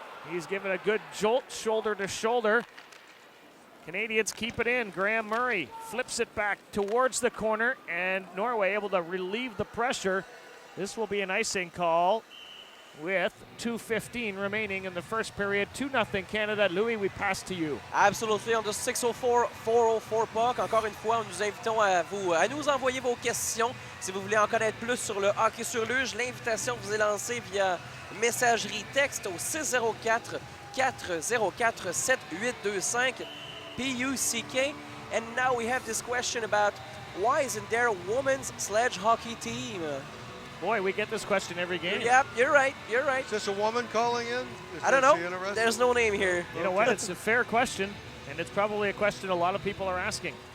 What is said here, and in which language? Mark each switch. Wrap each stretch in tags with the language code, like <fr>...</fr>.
<en>He's given a good jolt shoulder to shoulder. Canadians keep it in. Graham Murray flips it back towards the corner, and Norway able to relieve the pressure. This will be an icing call. with 2:15 remaining in the first period. 2-0 Canada. Louis, we pass to you. Absolutely. On the 604-404 puck.</en> <fr>Encore une fois, nous invitons à nous envoyer vos questions. Si vous voulez en connaître plus sur le hockey sur luge, l'invitation vous est lancée via messagerie texte au 604-404-7825 PUCK.</fr> <en>And now we have this question about why isn't there a women's sledge hockey team? Boy, we get this question every game. Yep, you're right. You're right. Is this a woman calling in? I don't know. There's no name here. You know what? It's a fair question, and it's probably a question a lot of people are asking.</en>